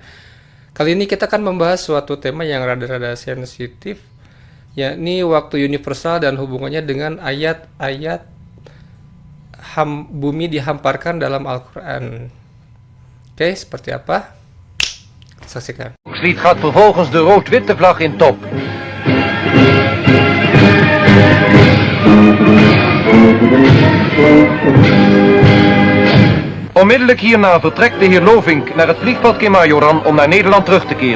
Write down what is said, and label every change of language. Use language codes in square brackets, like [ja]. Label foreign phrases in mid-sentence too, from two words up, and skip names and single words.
[id] Kali ini kita akan membahas suatu tema yang rada-rada sensitif, yakni waktu universal dan hubungannya dengan ayat-ayat bumi dihamparkan dalam Al-Quran. Oke, seperti apa? Saksikan. [nl] Volkslied gaat vervolgens de rood-witte vlag in top. Onmiddellijk hierna vertrekt de heer Lovink naar het vliegveld Kemajoran om naar Nederland terug te keren.